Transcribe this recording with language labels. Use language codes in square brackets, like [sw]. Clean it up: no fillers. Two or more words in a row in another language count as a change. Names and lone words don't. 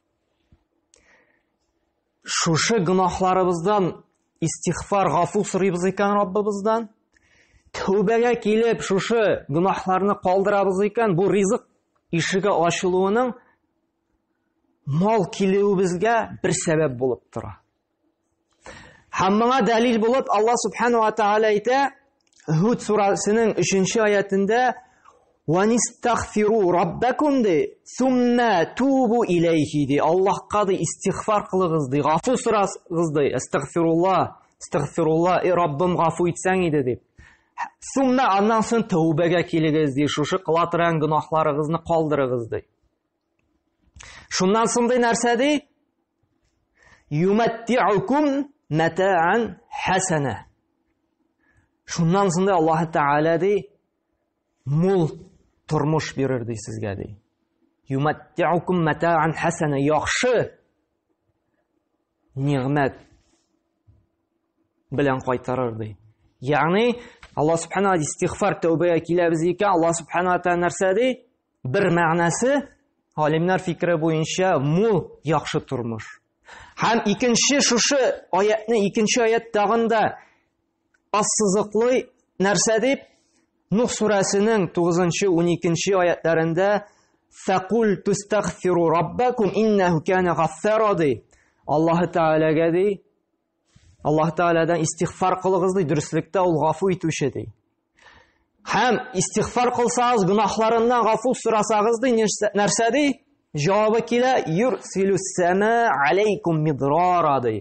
[tt] Шушы гынахларыбыздан истигъфар, гафу сорыйбыз икән Раббыбыздан, тәүбәгә килеп, шушы гынахларны калдырабыз икән, бу ризык ишеге ачылуының мал килүебезгә бер сәбәп булып тора. Һәм моңа дәлил булып Аллаһ Субханаһу ва Тааля әйтә, Худ сүрәсенең 3-нче аятында: [ar] "واستغفروا ربكم [tt] ди, [ar] ثم توبوا إليه" ди. [tt] Аллаһка ди истигъфар кылыгыз ди, гафу сорагыз ди. Астагфирулла, Раббым гафу итсәң иде дип. Сумма аннан соң тәүбәгә килегез ди, шушы кыла торган гынахларыгызны калдырыгыз ди. Шуннан соң ди нәрсә ди? [ar] يمتعكم متاعا حسنا. [tt] Шуннан соң ди Аллаһ Тәгалә ди мул тормыш бирер ди сезгә ди. [ar] يمتعكم متاعا حسنا, [tt] яхшы ниъмәт белән кайтарыр ди. Ягъни Аллаһ Субханаһу истигъфар, тәүбәгә киләбез икән, Аллаһ Субханаһу Тәгалә нәрсә ди? bir мәгънәсе, галимнар фикере буенча, мул яхшы тормыш. Һәм икенче шушы аятны, икенче аят тагында ассызыклый нәрсә дип, Нух сүрәсенең 9-12 аятларында [ar] «فقلت استغفروا ربكم إنه كان غفارا» [tt] ди. Аллаһ Тәгаләгә ди, Аллаһ Тәгаләдән истигъфар кылыгыз ди, дөреслектә ул гафу итүче ди. Һәм истигъфар кылсагыз, гынаһларыннан гафу сорасагыз ди, нәрсә ди? Җавабы килә: [ar] يرسل السماء عليكم مدرارا [tt] ди.